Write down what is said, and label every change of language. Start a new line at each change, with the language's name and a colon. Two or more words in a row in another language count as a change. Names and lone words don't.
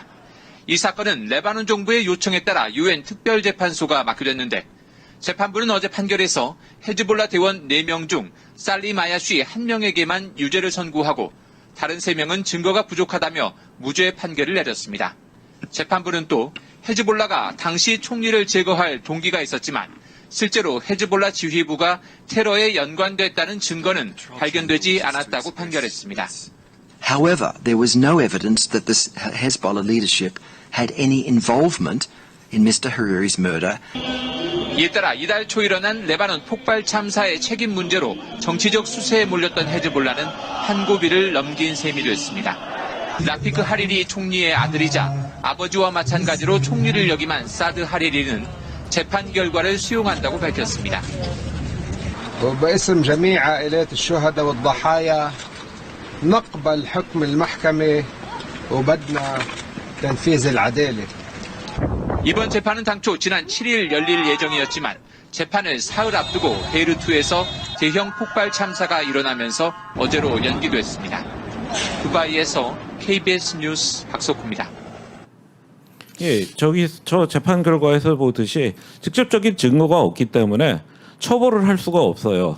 Korean: 이 사건은 레바논 정부의 요청에 따라 유엔 특별재판소가 맡겨졌는데 재판부는 어제 판결에서 헤즈볼라 대원 4명 중 살리 마야쉬 1명에게만 유죄를 선고하고 다른 3명은 증거가 부족하다며 무죄 판결을 내렸습니다. 재판부는 또 헤즈볼라가 당시 총리를 제거할 동기가 있었지만 실제로 헤즈볼라 지휘부가 테러에 연관됐다는 증거는 발견되지 않았다고 판결했습니다.
English: However, there was no evidence that the Hezbollah leadership had any involvement in Mr. Hariri's murder.
Korean: 이에 따라 이달 초 일어난 레바논 폭발 참사의 책임 문제로 정치적 수세에 몰렸던 헤즈볼라는 한 고비를 넘긴 셈이 됐습니다. 라피크 하리리 총리의 아들이자 아버지와 마찬가지로 총리를 역임한 사드 하리리는 재판 결과를 수용한다고 밝혔습니다.
Arabic: وباسم جميع عائلات الشهداء والضحايا نقبل حكم المحكمة وبدنا تنفيذ العدالة.
Korean: 이번 재판은 당초 지난 7일 열릴 예정이었지만 재판을 사흘 앞두고 베이루트에서 대형 폭발 참사가 일어나면서 어제로 연기됐습니다. 두바이에서 KBS 뉴스 박석호입니다. 예, 저 재판 결과에서 보듯이 직접적인 증거가 없기 때문에 처벌을 할 수가 없어요.